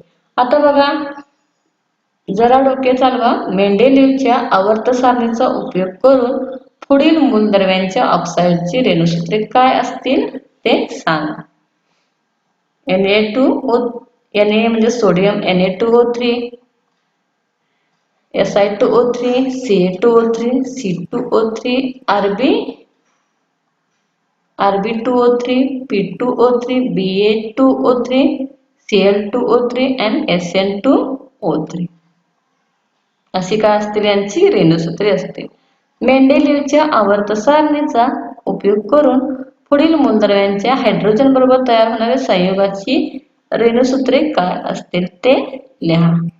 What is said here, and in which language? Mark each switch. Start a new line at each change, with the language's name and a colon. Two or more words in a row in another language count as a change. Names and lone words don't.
Marathi: आता बघा, जरा डोके चालवा. मेंडेलिव्हच्या आवर्त सारणीचा उपयोग करून पुढील मूलद्रव्यांच्या ऑक्साईडची रेणुसूत्रे काय असतील ते सांगा. Na म्हणजे सोडियम, Na2O3, Si2O3, Ca2O3, C2O3, Rb2O3, P2O3, Ba2O3, Cl2O3 and SN2O3 अशी काय असतील यांची रेणुसूत्रे असतील. मेंडेलिव्हच्या आवर्त सारणीचा उपयोग करून पुढील मूलद्रव्यांच्या हायड्रोजन बरोबर तयार होणाऱ्या संयुगाची रेणुसूत्रे काय असतील ते लिहा.